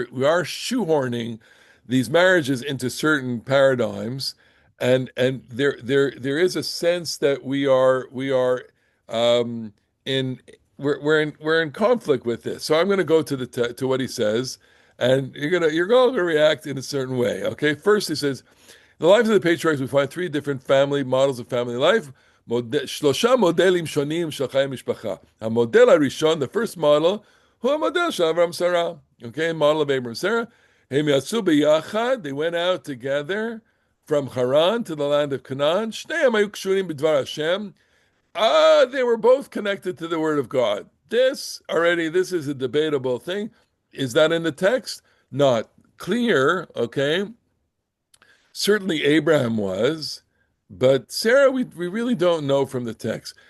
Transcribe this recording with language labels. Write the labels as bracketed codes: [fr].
[en] are shoehorning these marriages into certain paradigms, and there is a sense that we are um, in we're in conflict with this. So I'm going to go to what he says, and you're all going to react in a certain way. Okay, first he says, in the lives of the patriarchs, we find three different family models of family life. [he] שלושה מודלים שונים של חיי משפחה. המודל הראשון, [en] the first model, [he] הוא המודל של אברהם שרה. [en] Okay, model of Abraham Sarah. [he] הם יצאו ביחד, [en] they went out together from Haran to the land of Canaan. [he] שניהם היו קשורים בדבר השם. [en] They were both connected to the word of God. This is a debatable thing. Is that in the text? Not clear, okay? Certainly Abraham was, but Sarah, we really don't know from the text.